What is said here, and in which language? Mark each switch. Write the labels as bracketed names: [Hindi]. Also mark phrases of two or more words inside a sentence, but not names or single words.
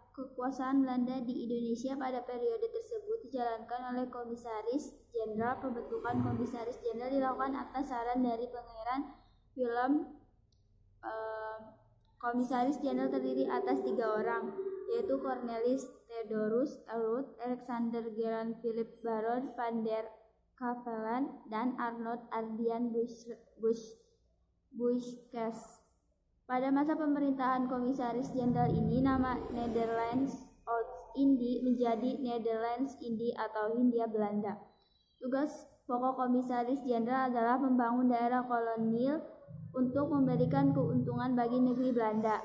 [Indonesian] Kekuasaan Belanda di Indonesia pada periode tersebut dijalankan oleh Komisaris Jenderal. Pembentukan Komisaris Jenderal dilakukan atas saran dari Pangeran Willem. Komisaris Jenderal terdiri atas 3 orang, yaitu Cornelis Theodorus Eluth, Alexander Gerard Philip Baron van der Kavelen, dan Arnold Ardian Buyscke. Pada masa pemerintahan Komisaris Jenderal ini, nama Nederlands Oost-Indie menjadi Nederlands Indie atau Hindia Belanda. Tugas pokok Komisaris Jenderal adalah membangun daerah kolonial untuk memberikan keuntungan bagi negeri Belanda.